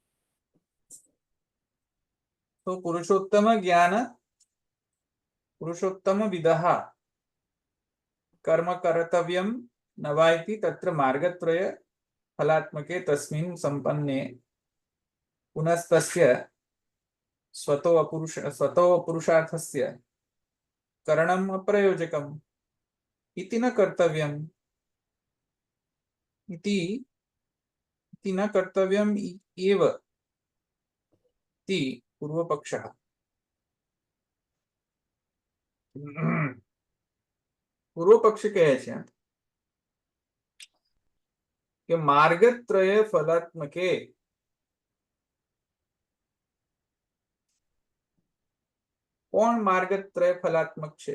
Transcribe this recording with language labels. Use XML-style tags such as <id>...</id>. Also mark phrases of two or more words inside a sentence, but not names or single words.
<sa>તો પુરુષોત્તમ જ્ઞાન, પુરુષોત્તમ વિદઃ કર્મ કર્તવ્યમ નવાયતિ તત્ર માર્ગત્રય ફલાત્મકે તસ્મિન સંપન્ને પુનસ્તસ્ય સ્વતો પુરુષાર્થસ્ય કरणम અપ્રયોજકમ इति न कर्तव्यम इति न कर्तव्यम एव इति पूर्वपक्षः।</sa> <gu>પૂર્વપક્ષ કહે છે કે</gu> <sa>માર્ગત્રય ફલાત્મકે</sa> <gu>કોણ</gu> <sa>માર્ગત્રય ફલાત્મક</sa> <gu>છે?</gu>